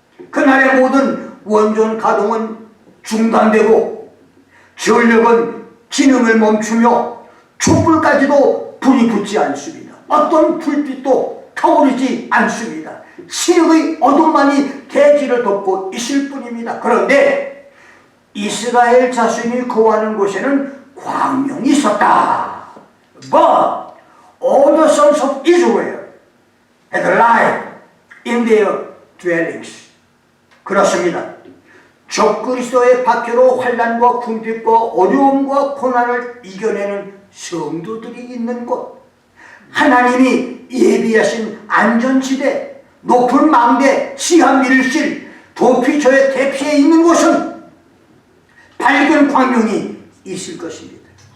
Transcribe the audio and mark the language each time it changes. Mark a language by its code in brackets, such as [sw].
[ko] 그날의 모든 원전 가동은 중단되고, 전력은 기능을 멈추며, 촛불까지도 불이 붙지 않습니다. 어떤 불빛도 타오르지 않습니다. 시력의 어둠만이 대지를 덮고 있을 뿐입니다. 그런데 이스라엘 자손이 거하는 곳에는 광명이 있었다. [en] But all the sons of Israel had light in their dwellings. [ko] 그렇습니다. 적그리스도의 박해로 환난과 궁핍과 어려움과 고난을 이겨내는 성도들이 있는 곳, 하나님이 예비하신 안전지대, 높은 망대, 시한 밀실, 도피처의 대피에 있는 곳은 밝은 광명이 있을 것입니다.